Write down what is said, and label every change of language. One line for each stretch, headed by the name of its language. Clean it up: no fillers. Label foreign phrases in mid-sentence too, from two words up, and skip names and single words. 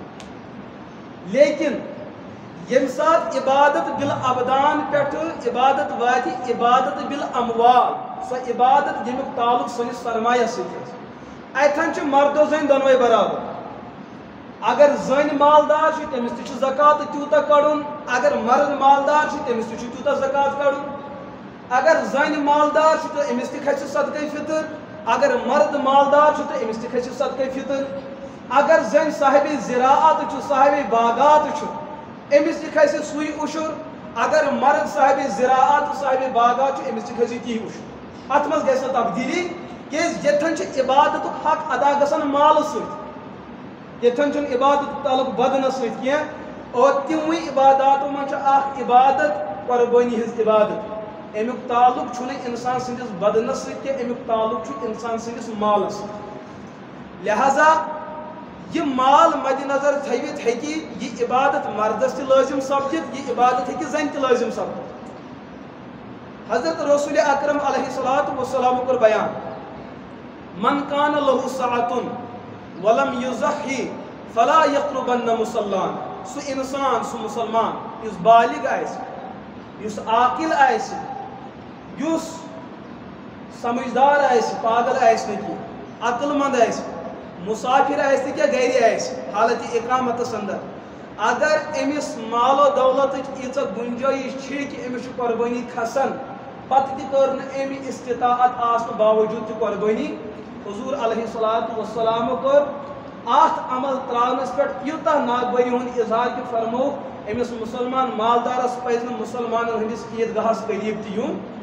Kashmiri: فرق لیکن یم سات عبادت بالابدان پٮ۪ٹھ عبادت واتہِ عبادت بالاموال سو عبادت یمیُک تعلق سٲنِس سرمایس سۭتۍ اتھن چھِ مردو زٔنۍ دۄنوے برابر اگر زٔنۍ مالدار چھِ تٔمِس تہِ چھُ زکات تیوٗتاہ کڑُن اگر مرد مالدار چھِ تٔمِس تہِ چھُ تیوٗتاہ زکات کڑُن اگر زٔنۍ مالدار چھِ تہٕ أمِس تہِ کھسہِ صدقے فطر اگر مرد مالدار چھُ تہٕ أمِس تہِ کھسہِ صدقے فطر اگر زٔنۍ صاحبِ زراعت چھُ صاحبِ باغات چھُ أمِس تہِ کھسہِ سُے عشر اگر مرد صاحبِ زراعت صاحبِ باغات چھُ أمِس تہِ کھسہِ تی عشر اتھ منٛز گژھِ نہٕ تبدیلی کیٛازِ ییٚتھن چھِ عبادتُک حق ادا گژھان مالہٕ سۭتۍ ییٚتھن چھُنہٕ عبادت تعلق بدنس سۭتۍ کینٛہہ اور تِموٕے عباداتو منٛز چھِ اکھ عبادت قۄربٲنی ہٕنٛز عبادت امیُک تعلق چھُنہٕ انسان سٕنٛدِس بدنس سۭتۍ کینٛہہ امیُک تعلق چھُ انسان سٕنٛدِس مالس سۭتۍ لہذا یہ مال مد نظر تھوِتھ ہیٚکہِ یہ عبادت مردس تہِ لٲزم سپدِتھ یہ عبادت ہیٚکہِ زنہِ تہِ لٲزم سپدِتھ حضرت رسول اکرم
Arabic: علیہ الصلوۃ والسلام
Kashmiri: کور بیان
Arabic: من کان لہ ساعۃ ولم یضحی فلا یقربن مصلان
Kashmiri: سُہ انسان سُہ مسلمان یُس بالغ آسہِ یُس عاقل آسہِ یُس سمجھدار آسہِ پاگل آسہِ نہٕ کینٛہہ عقل مند آسہِ مسافر آسہِ نہٕ کینٛہہ گرِ آسہِ حالتِ اقامتس اندر اگر امس مال و دولتٕچ ییٖژاہ گُنجٲیش چھِ کہ امس چھُ قۄربٲنی کھسان پتہٕ تہِ کٔر نہٕ أمۍ استطاعت آسنہٕ باوجوٗد تہِ قۄربٲنی حضور
Arabic: علیہ الصلوۃ والسلام
Kashmiri: کوٚر ات عمل تراونس پہ یوتہ ناگبری ہند اظہار کہ فرمو امس مسلمان مالدارس پز مسلمان ہندس عیدگاہس قریب تیون